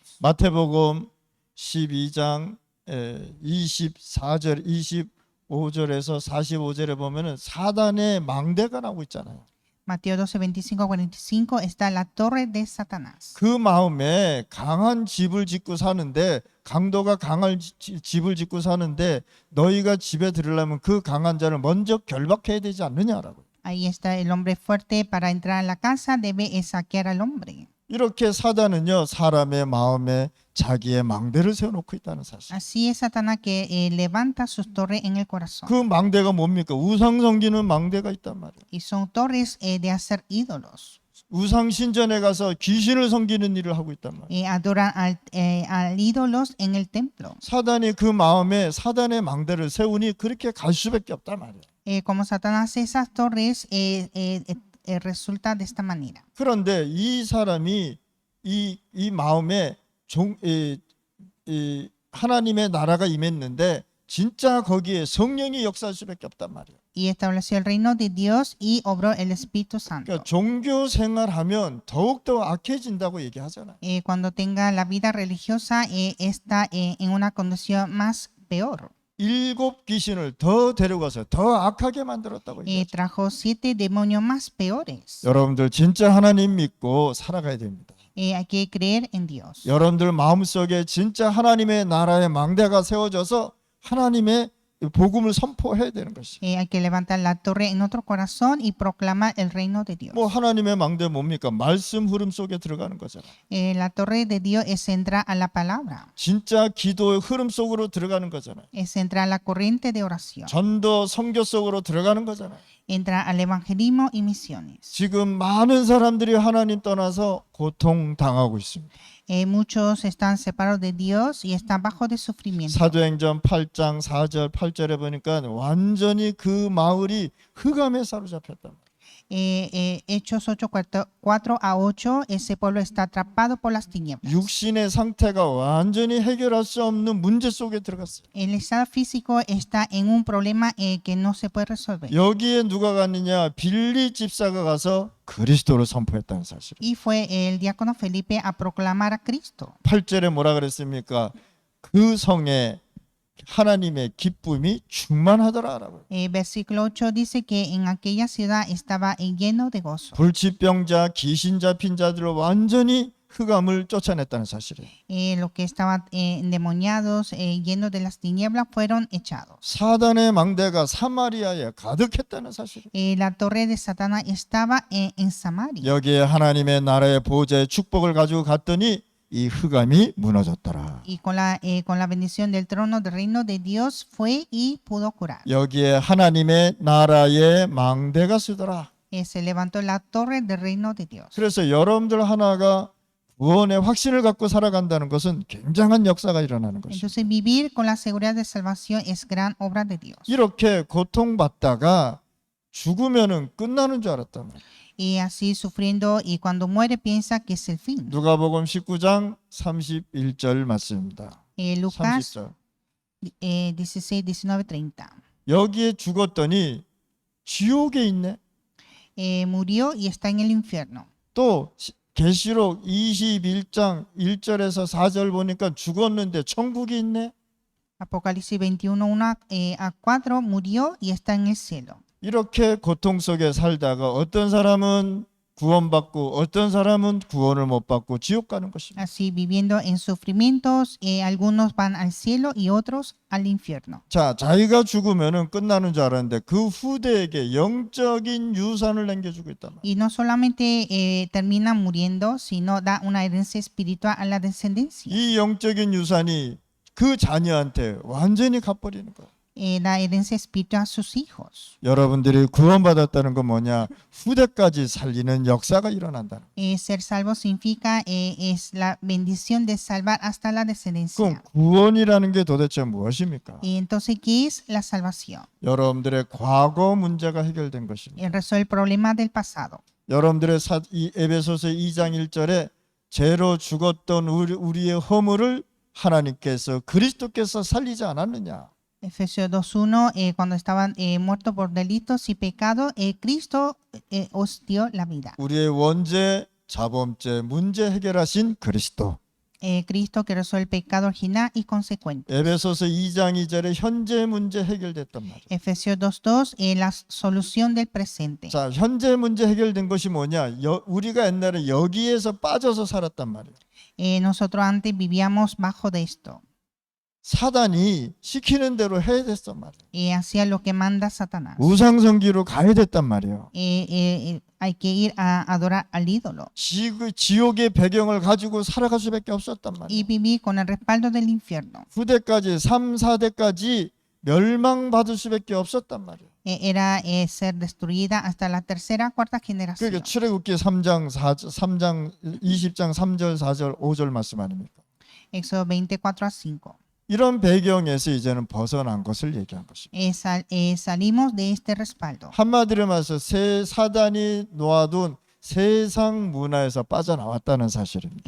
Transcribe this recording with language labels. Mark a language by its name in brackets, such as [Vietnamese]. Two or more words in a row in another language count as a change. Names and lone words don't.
[Korean] 마태복음 12장 24절 25절에서 45절에 보면은 사단의 망대가 나오고 있잖아요. [Spanish] Mateo 12:25-45 está la torre de Satanás. [Korean] 그 마음에 강한 집을 짓고 사는데, 강도가 강한 집을 짓고 사는데 너희가 집에 들으려면 그 강한 자를 먼저 결박해야 되지 않느냐라고. [Spanish] Ahí está el hombre fuerte para entrar a la casa debe saquear al hombre. [Korean] 이렇게 사단은요, 사람의 마음에 자기의 망대를 세워놓고 있다는 사실. [Spanish] Así es Satanás que levanta sus torres en el corazón. [Korean] 그 망대가 뭡니까? 우상 섬기는 망대가 있단 말이에요. [Spanish] Y son torres de hacer ídolos. [Korean] 우상 신전에 가서 귀신을 섬기는 일을 하고 있단 말이에요. [Spanish] Adoran al ídolos en el templo. [Korean] 사단이 그 마음에 사단의 망대를 세우니 그렇게 갈 수밖에 없단 말이에요. [Spanish] Como Satanás esas torres resulta de esta manera. [Korean] 그런데 이 사람이 이 마음에 하나님의 나라가 임했는데 진짜 거기에 성령이 역사할 수밖에 없단 말이에요. [Spanish] Y estableció el reino de Dios y obró el Espíritu Santo. [Korean] 그러니까 종교 생활하면 더욱더 악해진다고 얘기하잖아요. [Spanish] Cuando tenga la vida religiosa está en una condición más peor. [Korean] 7 귀신을 더 데려가서 더 악하게 만들었다고 얘기하죠. [Spanish] Trajo 7 demonios más peores. [Korean] 여러분들 진짜 하나님 믿고 살아가야 됩니다. [Spanish] Hay que creer en Dios. [Korean] 여러분들 마음속에 진짜 하나님의 나라의 망대가 세워져서 하나님의 복음을 선포해야 되는 것이. [Spanish] Hay que levantar la torre en nuestro corazón y proclamar el reino de Dios. [Korean] 뭐 하나님의 망대 뭡니까? 말씀 흐름 속에 들어가는 거잖아요. [Spanish] La torre de Dios es entrar a la palabra. [Korean] 진짜 기도의 흐름 속으로 들어가는 거잖아요. [Spanish] Es entrar a la corriente de oración. [Korean] 전도 선교 속으로 들어가는 거잖아요. [Spanish] Entrar al evangelismo y misiones. [Korean] 지금 많은 사람들이 하나님 떠나서 고통당하고 있습니다. [Spanish] Muchos están separados de Dios y están bajo de sufrimiento. [Korean] 사도행전 8장 4절 8절에 보니까 완전히 그 마을이 흑암에 사로잡혔다. [Spanish] Hechos 8:4-8, ese pueblo está atrapado por las tinieblas. [Korean] 육신의 상태가 완전히 해결할 수 없는 문제 속에 들어갔어요. [Spanish] El estado físico está en un problema que no se puede resolver. [Korean] 여기에 누가 갔느냐? 빌리 집사가 가서 그리스도를 선포했다는 사실. [Spanish] Y fue el diácono Felipe a proclamar a Cristo. [Korean] 8절에 뭐라 그랬습니까? 그 성에 하나님의 기쁨이 충만하더라라고. [Spanish] Versículo 8 dice que en aquella ciudad estaba lleno de gozo. [Korean] 불치병자, 귀신 잡힌 자들을 완전히 흑암을 쫓아냈다는 사실이에요. [Spanish] Los que estaban endemoniados, llenos de las tinieblas, fueron echados. [Korean] 사단의 망대가 사마리아에 가득했다는 사실이에요. [Spanish] La torre de Satanás estaba en Samaria. [Korean] 여기에 하나님의 나라의 보좌의 축복을 가지고 갔더니 이 흑암이 무너졌더라. [Spanish] Y con la bendición del trono del reino de Dios fue y pudo curar. [Korean] 여기에 하나님의 나라의 망대가 쓰더라. [Spanish] Se levantó la torre del reino de Dios. [Korean] 그래서 여러분들 하나가 구원의 확신을 갖고 살아간다는 것은 굉장한 역사가 일어나는 것입니다. [Spanish] Entonces vivir con la seguridad de salvación es gran obra de Dios. [Korean] 이렇게 고통받다가 죽으면은 끝나는 줄 알았단 말이에요. [Spanish] Y así sufriendo y cuando muere piensa que es el fin. [Korean] 누가복음 19장 31절 말씀입니다. [Spanish] Lucas [Korean] 30절. 16, 19, 30. 여기에 죽었더니 지옥에 있네. [Spanish] Murió y está en el infierno. [Korean] 또 계시록 21장 1절에서 4절 보니까 죽었는데 천국이 있네. [Spanish] Apocalipsis 21, 1 a 4, murió y está en el cielo. [Korean] 이렇게 고통 속에 살다가 어떤 사람은 구원받고 어떤 사람은 구원을 못 받고 지옥 가는 것입니다. [Spanish] Así viviendo en sufrimientos, algunos van al cielo y otros al infierno. [Korean] 자, 자기가 죽으면은 끝나는 줄 알았는데 그 후대에게 영적인 유산을 남겨주고 있단 말이에요. [Spanish] Y no solamente termina muriendo, sino da una herencia espiritual a la descendencia. [Korean] 이 영적인 유산이 그 자녀한테 완전히 갚버리는 거예요. [Spanish] Da herencia espiritual a sus hijos. [Korean] 여러분들이 구원받았다는 건 뭐냐? 후대까지 살리는 역사가 일어난다는 거예요. [Spanish] Ser salvo significa es la bendición de salvar hasta la [Korean] 그럼 [Spanish] descendencia. [Korean] 구원이라는 게 도대체 무엇입니까? [Spanish] Y entonces, ¿qué es la salvación? [Korean] 여러분들의 과거 문제가 해결된 것입니다. [Spanish] Resuelve el problema del pasado. [Korean] 여러분들의 이 에베소서 2장 1절에 죄로 죽었던 우리의 허물을 하나님께서 그리스도께서 살리지 않았느냐? [Spanish] Efesios 2:1, cuando estaban muertos por delitos y pecados, Cristo os dio la vida. [Korean] 우리의 원죄, 자범죄, 문제 해결하신 그리스도. [Spanish] Cristo que resuelve el pecado original y consecuente. [Korean] 에베소서 2장 2절에 현재 문제 해결됐단 말이에요. [Spanish] Efesios 2:2, la solución del presente. [Korean] 자, 현재 문제 해결된 것이 뭐냐? 우리가 옛날에 여기에서 빠져서 살았단 말이에요. [Spanish] Nosotros antes vivíamos bajo de esto. [Korean] 사단이 시키는 대로 해야 됐단 말이에요. [Spanish] Hacía lo que manda Satanás. [Korean] 우상성기로 가야 됐단 말이에요. [Spanish] Hay que ir a adorar al ídolo [Korean] 지옥의 배경을 가지고 살아갈 수밖에 없었단 [Spanish] y [Korean] 말이에요. [Spanish] vivir con el respaldo del infierno. [Korean] 후대까지 3, 4대까지 멸망받을 수밖에 없었단 말이에요. [Spanish] Era ser destruida hasta la tercera, cuarta generación. [Korean] 그게 출애굽기 3장 20장 3절, 4절, 5절 말씀 아닙니까? [Spanish] Éxodo 24 a 5. [Korean] 이런 배경에서 이제는 벗어난 것을 얘기한 것입니다. [Spanish] Salimos de este respaldo. [Korean] 한마디로 말해서 사단이 놓아둔 세상 문화에서 빠져나왔다는 사실입니다.